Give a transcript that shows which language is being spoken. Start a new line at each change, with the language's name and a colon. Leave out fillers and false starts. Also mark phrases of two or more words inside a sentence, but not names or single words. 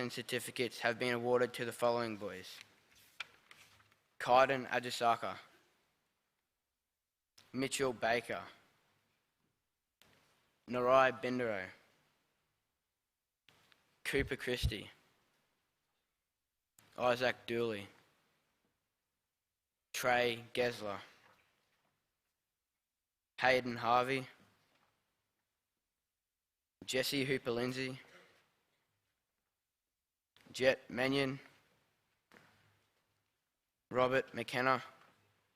English: and certificates have been awarded to the following boys: Kaiden Ajisaka, Mitchell Baker, Narai Bindero, Cooper Christie, Isaac Dooley, Trey Gesler, Hayden Harvey, Jesse Hooper-Lindsay, Jet Mannion, Robert McKenna,